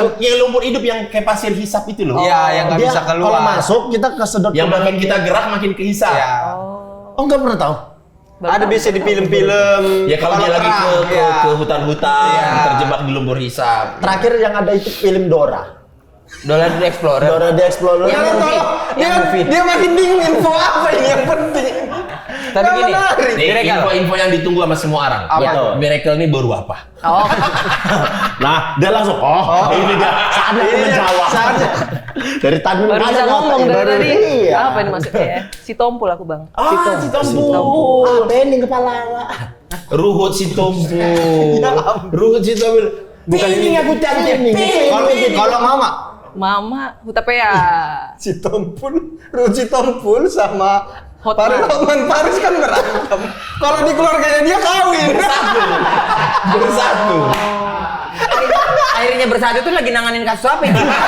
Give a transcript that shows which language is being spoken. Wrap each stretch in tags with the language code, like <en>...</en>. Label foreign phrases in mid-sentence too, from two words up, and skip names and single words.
<id>Yang lumpur hidup yang kayak pasir hisap itu loh. Iya, yang nggak Dia bisa keluar. Kalau masuk kita kesedot. Yang makin kita gerak makin kehisap. Iya. Oh nggak pernah tahu. Ada bisa di film-film. Ya kalau dia lagi perang, ke iya. hutan-hutan Iya. terjebak di lumpur hisap. Terakhir yang ada itu film Dora. Dora the Explorer. Dora the Explorer. Yang movie. Yang movie. Dia makin bingung info apa ini yang penting. Tapi Nggak gini, menarik. Nih, Miracle. info-info yang ditunggu sama semua orang. Apa Ya, tuh? Miracle ini baru apa? Oh, Nah, dia langsung, ini dia. Saatnya aku menjawab. Dari tadi baru bisa ngomong dari tadi. Iya. Apa ini maksudnya ya? Si Tompul aku bang. Si Tompul. Ah, pening kepala. Ruhut si Tompul. Ruhut si Tompul. Bukan ini aku cari. Kalau Mama Mama Hutapea. si Tompul sama Hotman. Hotman Paris kan berantem. Kalau di keluarganya dia kawin. Bersatu. Akhirnya bersatu tuh lagi nanganin kasus apa itu?</id>